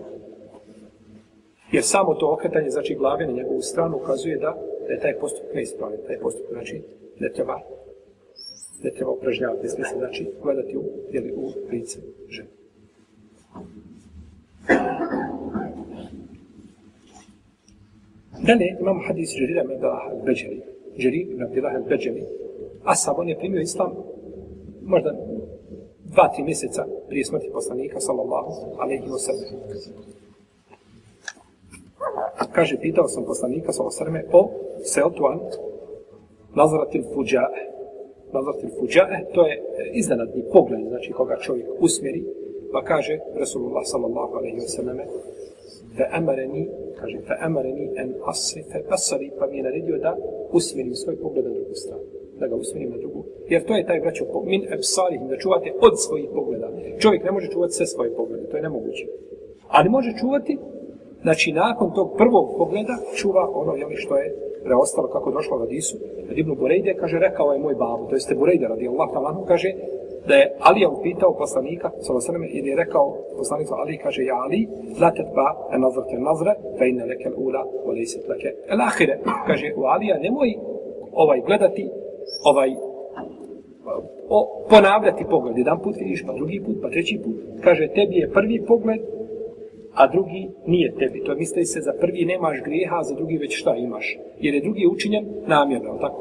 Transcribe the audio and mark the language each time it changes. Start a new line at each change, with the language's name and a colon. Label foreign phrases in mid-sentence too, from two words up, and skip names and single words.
Bosnian: Jer samo to okretanje, znači, glave na njegovu stranu ukazuje da je taj postupak neispravan. Taj postupak, znači, ne treba upražnjavati, znači, gledati u lice žene. Dalje imamo hadis Đerira ibn Abdillah al-Bajali. Đerir ibn Abdillah al-Bajali. Ashab, on je primio islam možda 2-3 mjeseca prije smrti poslanika,
Arabic: صلى الله عليه وسلم.
Bosnian: Kaže, pitao sam poslanika,
Arabic: صلى الله عليه وسلم,
Bosnian: o
Arabic: سألته عن نظرة الفجاءة. نظرة الفجاءة,
Bosnian: to je iznenadni pogled, znači koga čovjek usmjeri, pa kaže Rasulullah,
Arabic: صلى الله عليه وسلم, فأمرني أن أصرف بصري,
Bosnian: pa mi je naredio da usmjerim svoj pogled na drugu stranu. Da ga usmjerim na drugu. Jer to je taj, braćo,
Arabic: من أبصارهم,
Bosnian: da čuvate od svojih pogleda. Čovjek ne može čuvati sve svoje poglede, to je nemoguće. Ali može čuvati, znači nakon tog prvog pogleda, čuva ono što je preostalo, kako došlo u hadisu. Kad Ibn Burejde kaže, rekao je moj babu, to jeste Burejde
Arabic: رضي الله تعالى عنه,
Bosnian: kaže da je Alija upitao poslanika,
Arabic: صلى الله عليه وسلم,
Bosnian: jer je rekao poslanik Ali, kaže, ja Ali,
Arabic: لا تتبع النظرة النظرة فإن لك الأولى وليست لك الآخرة.
Bosnian: Kaže, u Alija, nemoj gledati, ponavljati pogled. Jedan put vidiš, pa drugi put, pa treći put. Kaže, tebi je prvi pogled, a drugi nije tebi. To misli se, za prvi nemaš grijeha, a za drugi već šta imaš. Jer je drugi učinjen namjerno, tako?